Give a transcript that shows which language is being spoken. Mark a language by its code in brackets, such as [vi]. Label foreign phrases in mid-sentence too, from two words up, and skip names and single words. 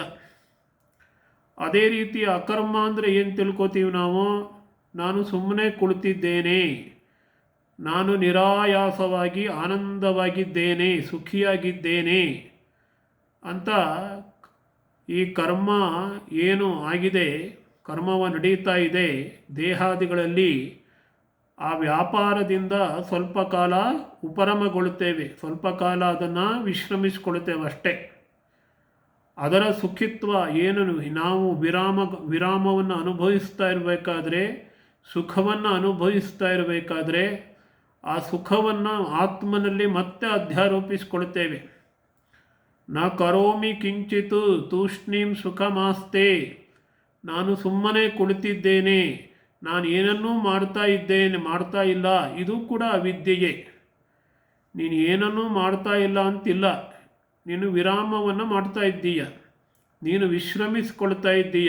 [kn] ಅದೇ ರೀತಿ ಅಕರ್ಮ ಅಂದರೆ ಏನು ತಿಳ್ಕೊತೀವಿ ನಾವು, ನಾನು ಸುಮ್ಮನೆ ಕುಳಿತಿದ್ದೇನೆ, ನಾನು ನಿರಾಯಾಸವಾಗಿ ಆನಂದವಾಗಿದ್ದೇನೆ, ಸುಖಿಯಾಗಿದ್ದೇನೆ ಅಂತ ಈ ಕರ್ಮ ಏನು ಆಗಿದೆ, ಕರ್ಮವ ನಡೀತಾ ಇದೆ ದೇಹಾದಿಗಳಲ್ಲಿ, ಆ ವ್ಯಾಪಾರದಿಂದ ಸ್ವಲ್ಪ ಕಾಲ ಉಪರಮಗೊಳ್ಳುತ್ತೇವೆ, ಸ್ವಲ್ಪ ಕಾಲ ಅದನ್ನು ವಿಶ್ರಮಿಸಿಕೊಳ್ಳುತ್ತೇವೆ ಅಷ್ಟೇ. ಅದರ ಸುಖಿತ್ವ ಏನು, ನಾವು ವಿರಾಮವನ್ನು ಅನುಭವಿಸ್ತಾ ಇರಬೇಕಾದ್ರೆ, ಸುಖವನ್ನು ಅನುಭವಿಸ್ತಾ ಇರಬೇಕಾದ್ರೆ ಆ ಸುಖವನ್ನು ಆತ್ಮನಲ್ಲಿ ಮತ್ತೆ ಅಧ್ಯಾರೋಪಿಸಿಕೊಳ್ತೇವೆ. [sa] ನ ಕರೋಮಿ ಕಿಂಚಿತ್ ತೂಷ್ಣೀಂ ಸುಖಮಾಸ್ತೆ, [kn] ನಾನು ಸುಮ್ಮನೆ ಕುಳಿತಿದ್ದೇನೆ, ನಾನು ಏನನ್ನೂ ಮಾಡ್ತಾ ಇಲ್ಲ, ಇದು ಕೂಡ ಅವಿದ್ಯೆಯೇ. ನೀನು ಏನನ್ನೂ ಮಾಡ್ತಾ ಇಲ್ಲ ಅಂತಿಲ್ಲ, ನೀನು ವಿರಾಮವನ್ನು ಮಾಡ್ತಾ ಇದ್ದೀಯ, ನೀನು ವಿಶ್ರಮಿಸಿಕೊಳ್ತಾ ಇದ್ದೀಯ.